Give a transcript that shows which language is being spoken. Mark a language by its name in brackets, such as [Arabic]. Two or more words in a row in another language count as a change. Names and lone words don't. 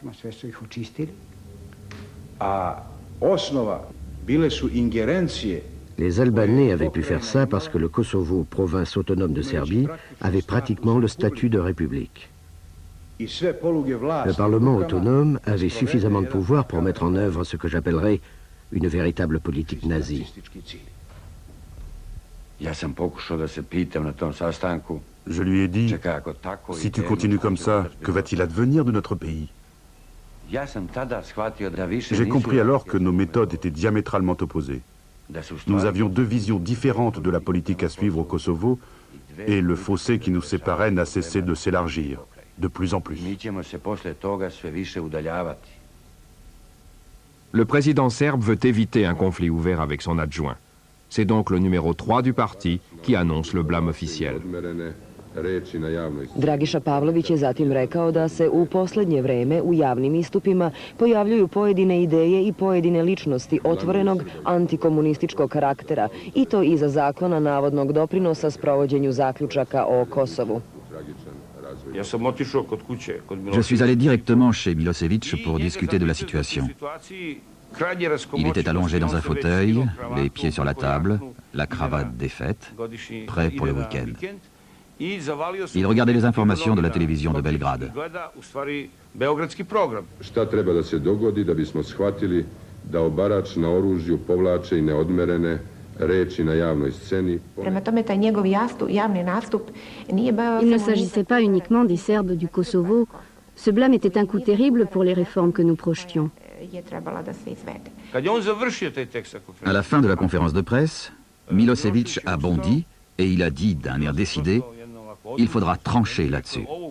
[French] Les Albanais avaient pu faire ça parce que le Kosovo, province autonome de Serbie, avait pratiquement le statut de république. Le Parlement autonome avait suffisamment de pouvoir pour mettre en œuvre ce que j'appellerais une véritable politique nazie. [Serbian] Ja sam pokušao da se pitam na tom sastanku [French] Je lui ai dit, si tu continues comme ça, que va-t-il advenir de notre pays? J'ai compris alors que nos méthodes étaient diamétralement opposées. Nous avions deux visions différentes de la politique à suivre au Kosovo, et le fossé qui nous séparait n'a cessé de s'élargir, de plus en plus. Le président serbe veut éviter un conflit ouvert avec son adjoint. C'est donc le numéro 3 du parti qui annonce le blâme officiel. [Serbian] Dragiša Pavlović je zatim rekao da se u poslednje vreme u javnim istupima pojavljuju pojedine ideje i pojedine ličnosti otvorenog antikomunističkog karaktera, i to iza zakona navodnog doprinosa sprovođenju zaključaka o Kosovu. [French] Je suis allé directement chez Milosevic pour discuter de la situation. Il était allongé dans un fauteuil, les pieds sur la table, la cravate défaite, prêt pour le week-end. Il regardait les informations de la télévision de Belgrade. [Serbian] Šta treba da se dogodi da bismo shvatili da obarač na oružju povlače i neodmerene reči na javnoj sceni? Prema tome, taj njegov javni nastup nije bio... [French] Il ne s'agissait pas uniquement des Serbes du Kosovo. Ce blâme était un coup terrible pour les réformes que nous projetions. À la fin de la conférence de presse, Milosevic a bondi et il a dit d'un air décidé: il faudra trancher là-dessus.